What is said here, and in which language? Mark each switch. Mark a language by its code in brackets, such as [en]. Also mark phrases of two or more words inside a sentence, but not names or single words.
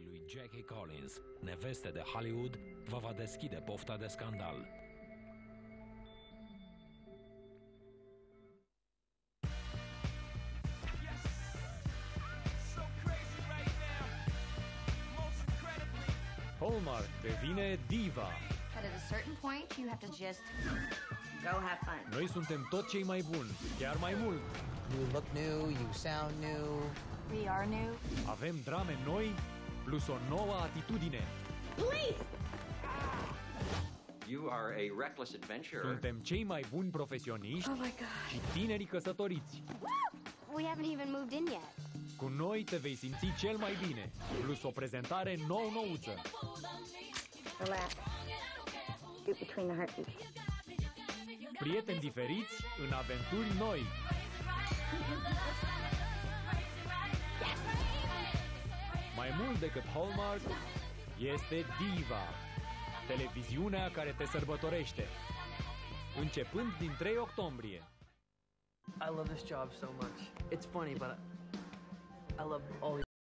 [ro] Jackie Collins, neveste de Hollywood, vă va deschide pofta de scandal. Hallmark devine diva. [en] But at a certain point, you have to just go have fun. [ro] Noi suntem tot cei mai buni, chiar mai mult. [en] You look new, you sound new. We are new. [ro] Avem drame noi, plus o nouă atitudine. [en] Please! You are a reckless adventurer. [ro] Suntem cei mai buni profesioniști [en] Oh my God. [ro] și tinerii căsătoriți. [en] We haven't even moved in yet. [ro] Cu noi te vei simți cel mai bine, plus o prezentare nou-nouță. [en] Relax. Shoot between the heartbeats. [ro] Prieteni diferiți în aventuri noi. Mai mult decât Hallmark, este Diva, televiziunea care te sărbătorește. Începând din 3 octombrie. [en] I love this job so much. It's funny, but I love all